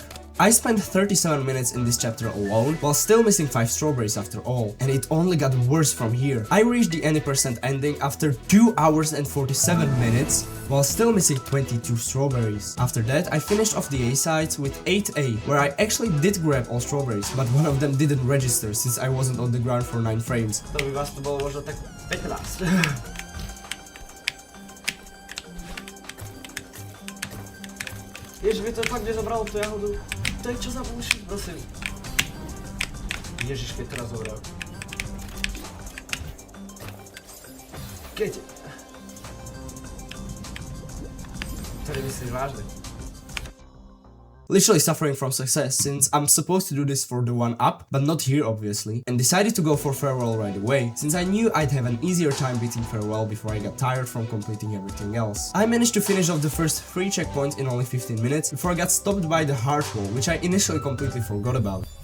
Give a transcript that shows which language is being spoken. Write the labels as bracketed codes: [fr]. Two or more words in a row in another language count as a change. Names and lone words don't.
[en] I spent 37 minutes in this chapter alone, while still missing 5 strawberries after all, and it only got worse from here. I reached the any percent ending after 2 hours and 47 minutes, while still missing 22 strawberries. After that, I finished off the A sides with 8A, where I actually did grab all strawberries, but one of them didn't register since I wasn't on the ground for 9 frames. [pl] To by was to było może tak 15. Jeśli by to fakt nie zabrało, to ja chodzę. To jak cię zapuści, [sk] prosím. Ježiš, keď teraz zobral. Keď? To nemyslíš vážne. [en] Literally suffering from success since I'm supposed to do this for the 1-up, but not here obviously, and decided to go for farewell right away, since I knew I'd have an easier time beating farewell before I got tired from completing everything else. I managed to finish off the first 3 checkpoints in only 15 minutes before I got stopped by the heart wall, which I initially completely forgot about.